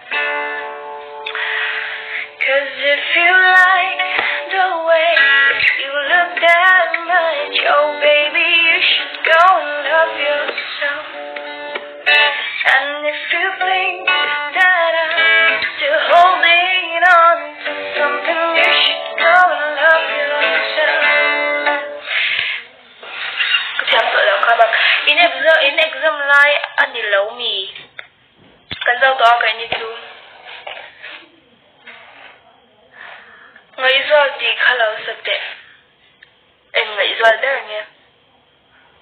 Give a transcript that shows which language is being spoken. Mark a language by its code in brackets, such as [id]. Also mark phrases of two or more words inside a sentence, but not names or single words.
[en] 'Cause if you like the way you look that much, oh baby, you should go and love yourself. And if you think that I'm still holding on to something, you should go and love yourself. [lus] In exam lai ani lo mi kan zau to ka ni tu ngai zo ti khalau sakte en ngai zo der nge